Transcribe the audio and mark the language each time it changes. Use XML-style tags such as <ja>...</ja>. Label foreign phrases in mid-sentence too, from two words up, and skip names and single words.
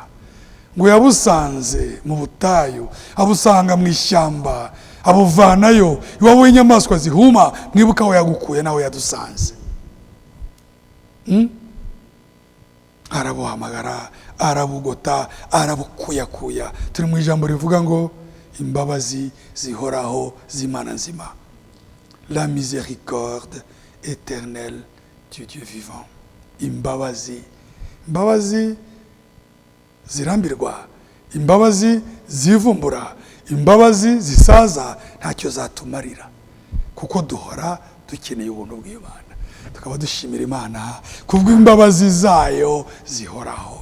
<rw>Ngo yabusanze mu butayu, abusanga mu ishyamba, abuvanayo iwabo w'inyamaswa zihuma. Mwibuka aho yagukuye naho yadusanze. Arabuhamagara, arabugota, arabukuyakuya. Turi mu ijambo rivuga ngo imbabazi zihoraho z'Imana nzima.</rw> <fr>La miséricorde éternelle du Dieu vivant.</fr> <rw>Imbabazi zirambirwa, imbabazi zivumbura, imbabazi zisaza ntacyo zatumarira kuko duhora dukeneye ubuntu bw'Imana. Tukaba dushimira Imana kubw'imbabazi zayo zihoraho.</rw>